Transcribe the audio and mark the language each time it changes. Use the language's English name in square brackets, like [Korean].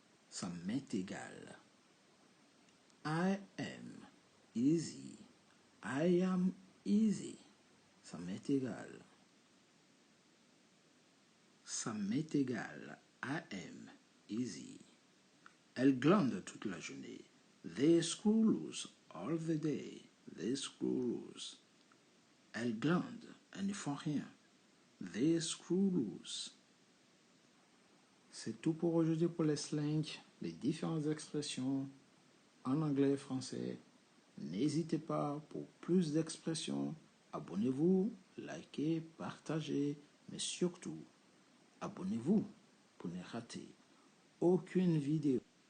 [French] Ça m'est égal. [English] I am easy. I am easy. [French] Ça m'est égal. Ça m'est égal. [English] I am easy. [French] Elle glande toute la journée. [English] They screw loose all the day. They screw loose. [French] Elles glandent, elles ne font rien. [English] They screw loose. [French] C'est tout pour aujourd'hui pour les slangs, les différentes expressions en anglais et français. N'hésitez pas pour plus d'expressions. Abonnez-vous, likez, partagez, mais surtout, abonnez-vous pour ne rater aucune vidéo.